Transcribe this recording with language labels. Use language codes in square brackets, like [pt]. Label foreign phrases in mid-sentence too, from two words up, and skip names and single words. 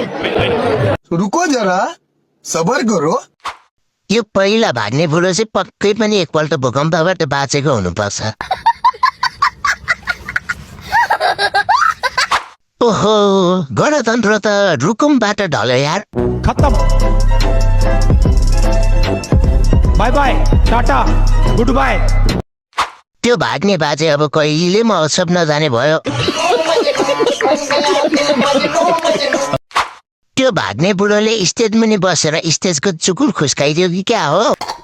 [hi] रुको जरा सबर करो। [ne] यो पहिला भाग्ने बुढो चाहिँ पक्कै पनि एकपल्ट भूकम्पबाट बाँचेको हुनुपर्छ। ओहो गणतन्त्र त रुकुमबाट ढल्यो यार। [en] खत्म bye bye tata good bye. [ne] त्यो भाग्ने बाजे अब कहिले महोत्सव नजाने भयो। त्यो भाग्ने बुढोले स्टेज मुनि बसेर स्टेजको चुकुल खुस्काइदियो कि क्या हो।